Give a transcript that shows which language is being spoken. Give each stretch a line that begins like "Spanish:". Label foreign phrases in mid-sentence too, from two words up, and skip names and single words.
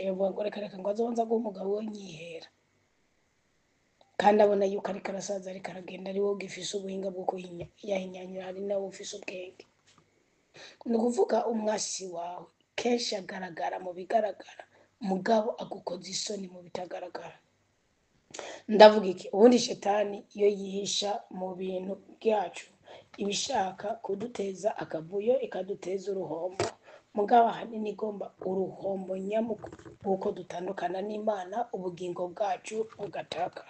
Rundi: Yavuga ngo reka ngo azonza guha umugabo we nyihera, kandi abona yuko ariko arasaza ariko aragenda ari wowe ugifise ubuhinga bwo kuyahinyanyura, ari nawe ufise ubwenge. Ni ukuvuga umwasi wawe kenshi agaragara mu bigaragara, mugabo agukoza isoni mu bitagaragara. Ndavuga iki? Ubundi shetani iyo yihisha mu bintu byacu ibishaka kuduteza akavuyo, ikaduteza uruhombo, mugabo ahanini igomba uruhombo nyamukuru kuko dutandukana n'Imana, ubugingo bwacu bugatakara.